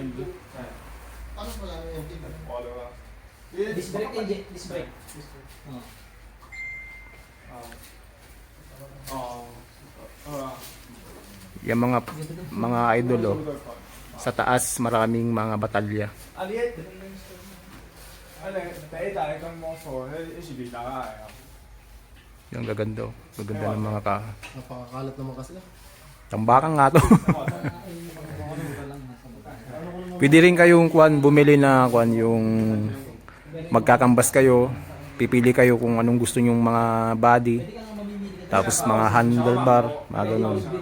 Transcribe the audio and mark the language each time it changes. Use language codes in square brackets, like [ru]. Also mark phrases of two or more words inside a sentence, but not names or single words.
[en] Disc brake engine, disc brake. [tl] Yung mga idol oh, sa taas maraming mga batalya. [nan] 啊，你第一大跟魔術咧一時變大啊！ [tl] Yung gaganda oh. Gaganda ng mga Napakakalat naman kasi. tambakan nga to. Pwede rin kayong bumili na yung magkakambas kayo, pipili kayo kung anong gusto nyong mga body, tapos mga handlebar, mga ganun.